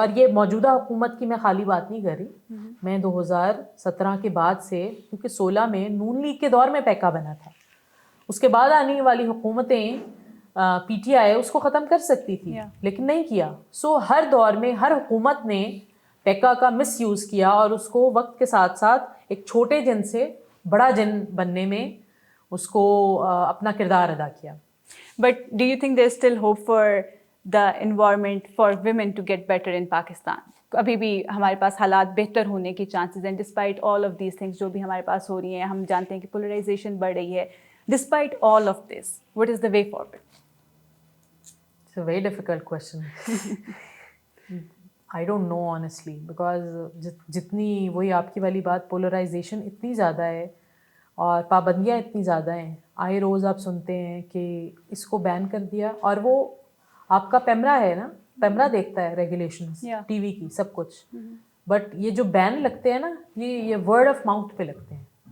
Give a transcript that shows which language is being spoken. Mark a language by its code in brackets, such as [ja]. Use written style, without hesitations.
[ur] اور یہ موجودہ حکومت کی میں خالی بات نہیں کر رہی، میں 2017 کے بعد سے، کیونکہ 16 میں نون لیگ کے دور میں پیکا بنا تھا، اس کے بعد آنے والی حکومتیں PTI اس کو ختم کر سکتی تھی لیکن نہیں کیا. سو ہر دور میں ہر حکومت نے پیکا کا مس یوز کیا اور اس کو وقت کے ساتھ ساتھ ایک چھوٹے جن سے بڑا جن بننے میں اس کو اپنا کردار ادا کیا. [en] But do you think there's still hope for the environment for women to get better in Pakistan? [ur] ابھی بھی ہمارے پاس حالات بہتر ہونے کی چانسز ہیں [en] despite all of these things [ur] جو بھی ہمارے پاس ہو رہی ہیں. ہم جانتے ہیں کہ پولرائزیشن بڑھ رہی ہے. [en] Despite all of this what is the way forward? It's a very difficult question. I don't know honestly because [ur] جتنی وہی آپ کی والی بات پولرائزیشن اتنی زیادہ ہے اور پابندیاں اتنی زیادہ ہیں. آئے روز آپ سنتے ہیں کہ اس کو بین کر دیا, اور وہ آپ کا پیمرا ہے نا, پیمرا دیکھتا ہے ریگولیشنز ٹی وی کی سب کچھ, بٹ یہ جو بین لگتے ہیں نا یہ ورڈ آف ماؤتھ پہ لگتے ہیں.